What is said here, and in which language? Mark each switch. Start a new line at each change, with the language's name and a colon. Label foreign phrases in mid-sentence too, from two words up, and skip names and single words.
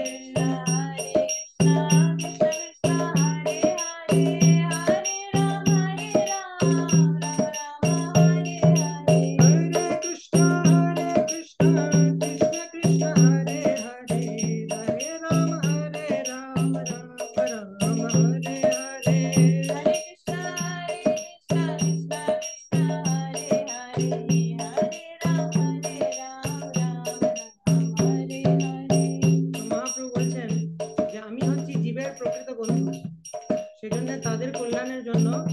Sanskrit: कृष्ण कृष्ण कृष्ण हरे हरे, हरे राम राम राम हरे हरे, हरे कृष्ण कृष्ण कृष्ण हरे हरे, हरे राम राम राम हरे हरे, हरे कृष्ण कृष्ण कृष्ण हरे हरे, हरे राम राम हरे हरे।
Bangla: তো মহাপ্রভু বলছেন যে আমি হচ্ছি জীবের প্রকৃত বন্ধু, সেজন্য তাদের কল্যাণের জন্য